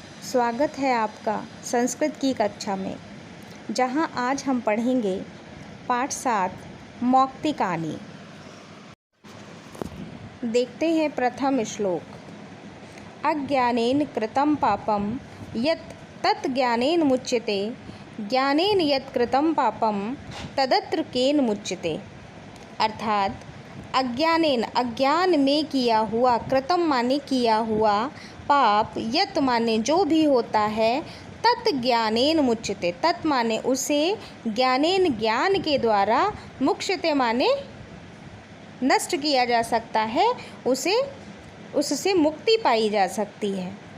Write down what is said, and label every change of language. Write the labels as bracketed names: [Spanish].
[Hindi] स्वागत है आपका संस्कृत की कक्षा में, जहां आज हम पढ़ेंगे पाठ 7 मौक्तिकानि। देखते हैं प्रथम श्लोक। [Sanskrit] अज्ञानेन कृतं पापं यत् तत् ज्ञानेन मुच्यते, ज्ञानेन यत् कृतं पापं तदत्र केन मुच्यते। [Hindi] अर्थात अज्ञानेन अज्ञान में किया हुआ, कृतम माने किया हुआ, पाप यत माने जो भी होता है, [Sanskrit] तत् ज्ञानेन मुच्यते, [Hindi] तत् माने उसे, ज्ञानेन ज्ञान के द्वारा, मुच्यते माने नष्ट किया जा सकता है, उससे मुक्ति पाई जा सकती है।